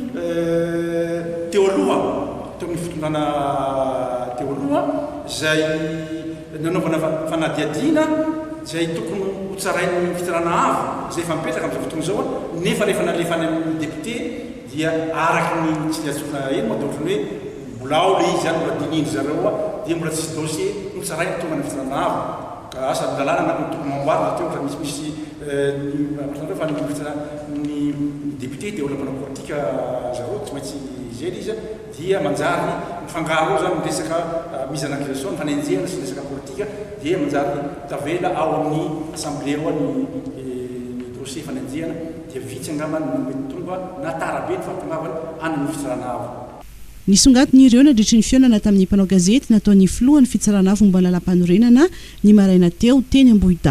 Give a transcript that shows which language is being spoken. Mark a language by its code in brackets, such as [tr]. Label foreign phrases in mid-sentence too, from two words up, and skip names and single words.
[mg] teo aloha teo amin'ny fotonana teo aloha zay nanaovana fanadiadiana zay tokony hotsarain'ny fitirana avo zay efa mipetraka amin'izao fotoana zao nefa rehefa nalefany amin'ny député dia araky ny tsy liatsona eny moa dia ohatrany hoe mbola ao le izy any mbola dininy zareo dia mbola tsisy dossier notsarainy tonga ny fitirana avo ka asa ny lalàna na tokony mamboarina teo fa misy fa ny député dia olona mpanao politika zareo tsy maintsy zely izy dia manjary mifangaro zany miresaka [fr] mise en accusation [mg] ny fanenjehana sy resaka politika dia manjary tavela ao amin'ny assemblée ao ny dossier fanenjehana dia vitsy angambany mety tonga na tarabe ny fampangavany any amin'ny fitirana avo. Nisongatiny ireo nadritry ny fiainana tamin'ny mpanao gazety nataon'ny filohan'ny fitsarana avy momba lalam-panorenana ny maraina teo teny Ambohida.